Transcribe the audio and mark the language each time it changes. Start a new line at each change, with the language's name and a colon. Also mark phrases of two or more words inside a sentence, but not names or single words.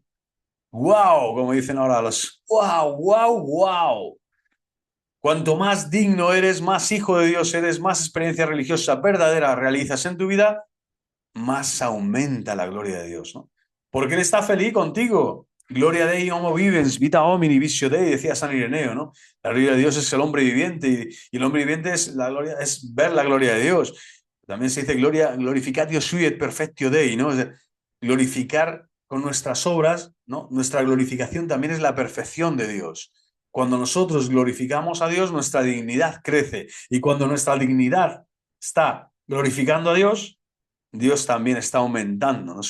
Spanish: ¡Wow! Como dicen ahora los ¡wow, wow, wow! Cuanto más digno eres, más hijo de Dios eres, más experiencia religiosa verdadera realizas en tu vida, más aumenta la gloria de Dios, ¿no? Porque Él está feliz contigo.
Latin: Gloria Dei homo vivens, vita homini, visio Dei,
Spanish: decía San Ireneo, ¿no? La gloria de Dios es el hombre viviente y el hombre viviente es la gloria, es ver la gloria de Dios. También se dice
Latin: gloria, glorificatio sui et perfectio Dei,
Spanish: ¿no? Es decir, glorificar con nuestras obras, ¿no? Nuestra glorificación también es la perfección de Dios. Cuando nosotros glorificamos a Dios, nuestra dignidad crece. Y cuando nuestra dignidad está glorificando a Dios, Dios también está aumentando, ¿no?